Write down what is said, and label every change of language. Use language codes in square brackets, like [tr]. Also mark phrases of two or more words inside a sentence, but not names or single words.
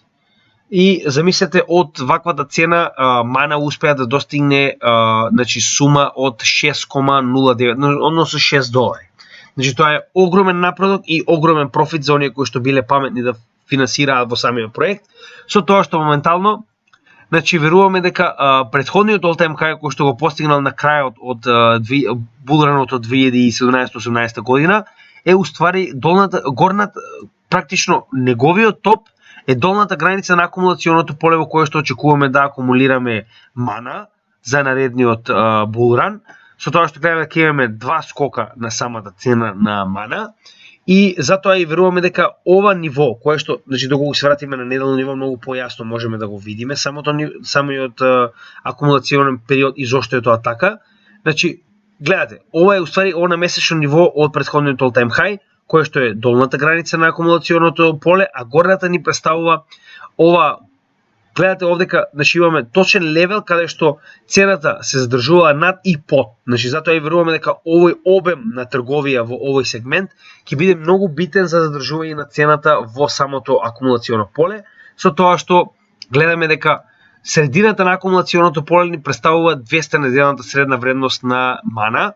[mk] И замислете, од ваквата цена Mana успеа да достигне значи сума од 6,09, односно $6. Значи тоа е огромен напредок и огромен профит за оние кои што биле паметни да финансираат во самиот проект. Со тоа што моментално, значи веруваме дека претходниот [en] all-time high [mk] кој што го постигнал на крајот од булранот од 2017-18 година е уствари горната, практично неговиот топ е долната граница на акумулационото поле во кое што очекуваме да акумулираме Mana за наредниот булран. Со тоа што гледаме дека имаме два скока на самата цена на Mana и затоа и веруваме дека ова ниво, кое што, значи доколку се вратиме на неделно ниво, многу појасно можеме да го видиме самиот акумулационен период и зошто е тоа така. Значи, гледате, ова е уствари ова на месечно ниво од претходниот [en] all-time high, [mk] кој што е долната граница на акумулационото поле, а горната ни представува ова. Гледате овдека, значи имаме точен левел каде што цената се задржува над и под. Значи затоа и веруваме дека овој обем на трговија во овој сегмент ќе биде многу битен за задржување на цената во самото акумулационо поле, со тоа што гледаме дека средината на акумулационото поле ни представува 200 неделната средна вредност на Mana.